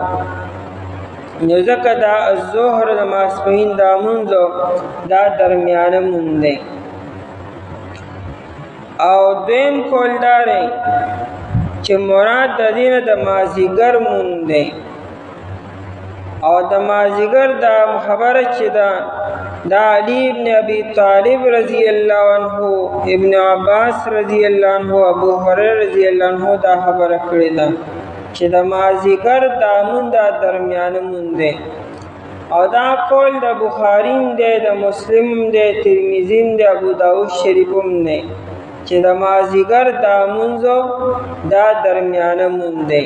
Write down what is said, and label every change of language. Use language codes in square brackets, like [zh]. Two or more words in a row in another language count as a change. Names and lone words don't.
[ps] نو ځکه دا ظهر د ماسپښین دا مونځ دا درمیانه مونځ دی. او دویم قول دا دی چې مراد د دې نه د مازدیګر مونځ دی. او د مازدیګر دا خبره چې دا علی ابن ابی طالب [ar] رضی اللہ عنہ، [ps] ابن عباس [ar] رضی اللہ عنہ، [ps] ابو هريره [ar] رضی اللہ عنہ [ps] دا خبره کړې ده چې د مازدیګر دا مونځ دا درمیانه مونځ دی. او دا قول د بخاري دی، د مسلم دی، ترمذي دی، ابو داود شریف هم دی چې د مازدیګر دا مونځ دا درمیانه مونځ دی.